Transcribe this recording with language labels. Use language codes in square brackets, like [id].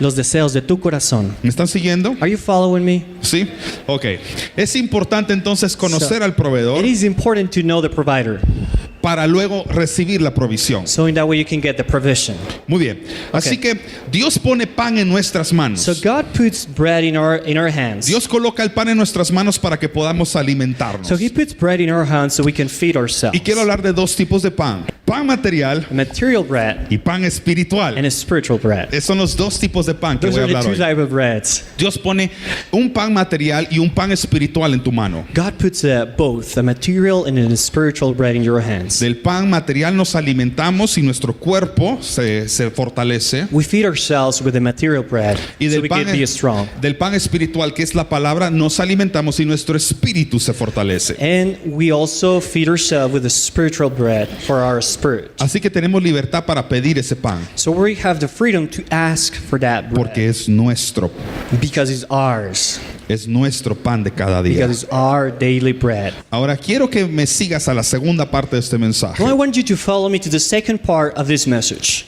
[es] Los deseos de tu corazón. ¿Me están siguiendo? [en] Are you following me? [es] Sí. Ok. Es importante entonces conocer [en] So, [es] al proveedor [en] It is important to know the provider, [es] para luego recibir la provisión. [en] so in that way you can get the provision. [es] Muy bien. Así que Dios pone pan en nuestras manos. [en] So God puts bread in our hands. [es] Dios coloca el pan en nuestras manos para que podamos alimentarnos. [en] So He puts bread in our hands so we can feed ourselves. [es] Y quiero hablar de dos tipos de pan. Pan material [en] A material bread [es] y pan espiritual. [en] and a spiritual bread. [es] Esos son los dos tipos de pan que [en] Those [es] voy a [en] are the [es] hablar [en] two [es] hoy. [en] types of breads. [es] Dios pone un pan material y un pan espiritual en tu mano. [en] God puts both a material and a spiritual bread in your hands. [es] Del pan material nos alimentamos y nuestro cuerpo se fortalece. [en] We feed ourselves with the material bread [es] Y [en] so [es] del [en] we can be strong. [es] pan espiritual, que es la palabra, nos alimentamos y nuestro espíritu se fortalece. [en] And we also feed ourselves with the spiritual bread for our spirit. [es] Así que tenemos libertad para pedir ese pan, [en] So we have the freedom to ask for that bread [es] porque es nuestro. [en] because it's ours. [es] Es nuestro pan de cada día. [en] Because it's our daily bread. [es] Ahora quiero que me sigas a la segunda parte de este mensaje. [en] Now I want you to follow me to the second part of this message.